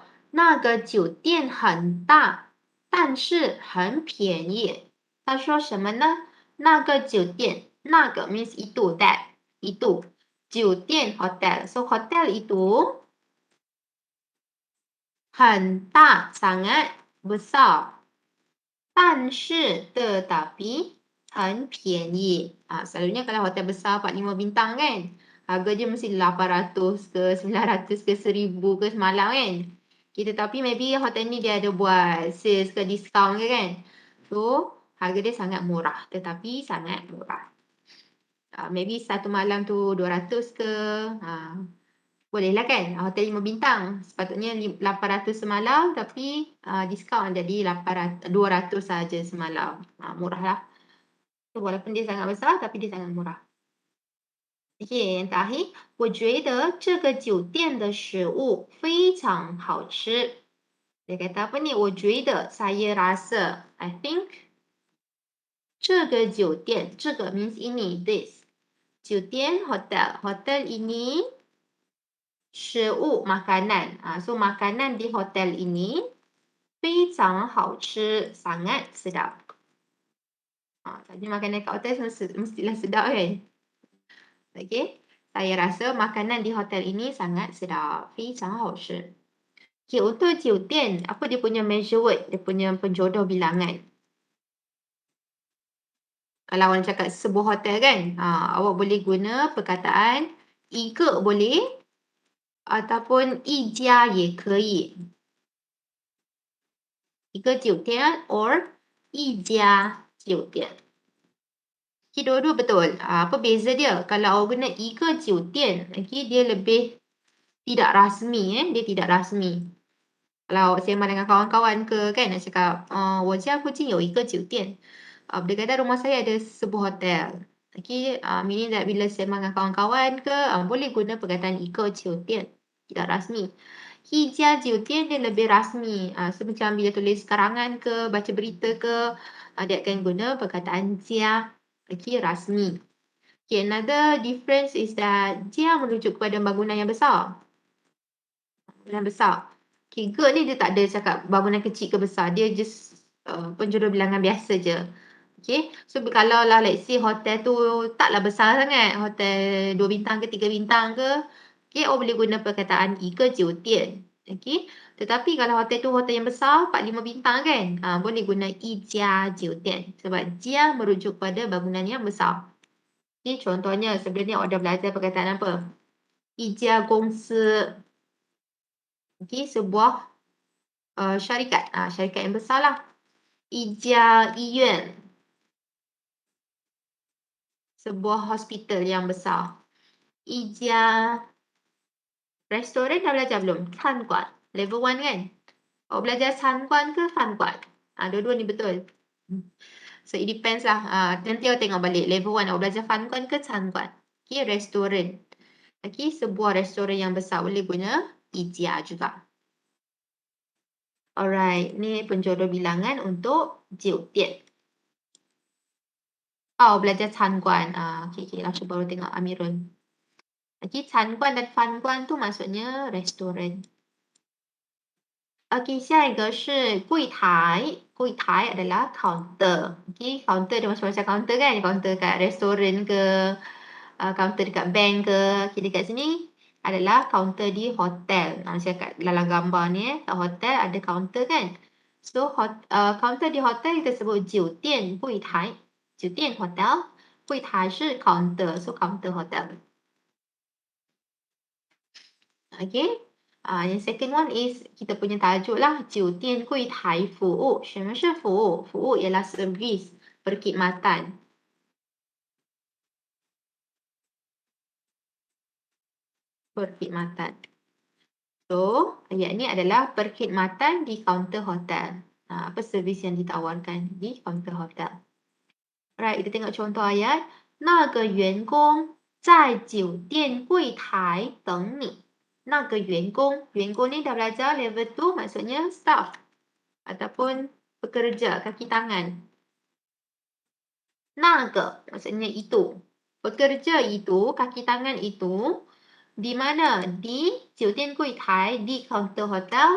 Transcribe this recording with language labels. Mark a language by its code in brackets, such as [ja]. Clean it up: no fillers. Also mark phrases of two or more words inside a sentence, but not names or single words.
[zh] 那个酒店很大，但是很便宜。他说什么呢？那个酒店，那个 [ms] means itu, that, itu. 酒店 hotel. So, hotel itu [zh] 很大, [ms] sangat besar. [zh] 但是 tetapi 很便宜. [ms] Selalunya kalau hotel besar 4-5 bintang kan, harga dia mesti 800 ke 900 ke 1000 ke semalam kan. Tetapi maybe hotel ni dia ada buat sales ke diskaun ke kan. So, harga dia sangat murah. Tetapi sangat murah. Maybe satu malam tu 200 ke. Boleh lah kan. Hotel 5 bintang. Sepatutnya 800 semalam. Tapi diskaun jadi 200 saja semalam. Murah lah. So, walaupun dia sangat besar tapi dia sangat murah. Okay, yang terakhir. [zh] 我觉得这个酒店的食物非常好吃. [ms] Dia kata apa ni? [zh] 我觉得 [ms] saya rasa. [en] I think. [zh] 这个酒店. 这个 [ms] means ini. This. 酒店 hotel. Hotel ini. 食物 makanan. So, makanan di hotel ini. [zh] 非常好吃. [ms] Sangat sedap. Jadi makanan kat hotel mestilah sedap kan? Okay. Saya rasa makanan di hotel ini sangat sedap. [zh] 非常好吃. [ms] Okay, untuk jiutian, apa dia punya measure word? Dia punya penjodoh bilangan. Kalau awak cakap sebuah hotel kan, awak boleh guna perkataan [zh] 一个 [ms] boleh ataupun [zh] 一家也可以. 一个酒店 or 一家酒店. [ms] Okay, dua-dua betul. Apa beza dia? Kalau awak guna [zh] 一个酒店, [ms] okay, dia lebih tidak rasmi. Dia tidak rasmi. Kalau awak sembang dengan kawan-kawan ke kan, nak cakap, [zh] 我家附近有一个酒店. [ms] Berdekatan rumah saya ada sebuah hotel. Okay, [en] meaning that [ms] bila sembang dengan kawan-kawan ke, boleh guna perkataan [zh] 一个酒店. [ms] Tidak rasmi. [zh] 一家酒店 [ms] dia lebih rasmi. So, macam bila tulis karangan ke, baca berita ke, dia akan guna perkataan 家. Okay, rasmi. Okay, [en] another difference is that [ms] 家 merujuk kepada bangunan yang besar. Bangunan besar. Okay, ke ni dia tak ada cakap bangunan kecil ke besar. Dia just penjodoh bilangan biasa je. Okay, so kalau lah [en] let's say [ms] hotel tu taklah besar sangat. Hotel 2 bintang ke 3 bintang ke. Okay, awak boleh guna perkataan 一个酒店. Okay, tetapi kalau hotel tu hotel yang besar 4-5 bintang kan, boleh guna [zh] 一家酒店. [ms] Sebab 家 merujuk pada bangunan yang besar. Okay, contohnya sebelum ni awak dah belajar perkataan apa? [zh] 一家公司. [ms] Okay, sebuah syarikat. Syarikat yang besar lah. [zh] 一家医院. [ms] Sebuah hospital yang besar. 一家 restoran dah belajar belum? [zh] 餐馆. [ms] Level 1 kan? Awak belajar 餐馆ke 饭馆? Dua-dua ni betul. [en] So, it depends lah. [ms] Nanti awak tengok balik. Level 1 awak belajar 饭馆ke 餐馆? Okay, restoran. Okay, sebuah restoran yang besar. Boleh guna 一家 juga. Alright, ni penjodoh bilangan untuk jiutian. Belajar 餐馆. Okay, langsung baru tengok Amirul. Okay, 餐馆 dan 饭馆 tu maksudnya restoran. [zh] Okay, 下一个是柜台. [ms] 柜台 adalah counter. Okay, counter dia macam-macam counter kan? Counter kat restoran ke, counter dekat bank ke. Okay, dekat sini adalah kaunter di hotel. Macam kat dalam gambar ni, kat hotel ada kaunter kan. So, kaunter di hotel kita sebut [zh] 酒店柜台. 酒店 hotel, 柜台是 counter. [ms] So, counter hotel. Okay. Yang [en] second one [ms] is kita punya tajuk lah. [zh] 酒店柜台服务. 什么是服务? 服务 [ms] ialah servis, perkhidmatan. Perkhidmatan. So, ayat ni adalah perkhidmatan di kaunter hotel. Apa servis yang ditawarkan di kaunter hotel. Alright, kita tengok contoh ayat. [zh] 那个员工在酒店柜台等你. 那个员工 [ms] ni dah belajar level 2 maksudnya staff ataupun pekerja, kaki tangan. 那个 maksudnya itu. Pekerja itu, kaki tangan itu di mana? [zh] Di 酒店柜台, [ms] di kaunter hotel.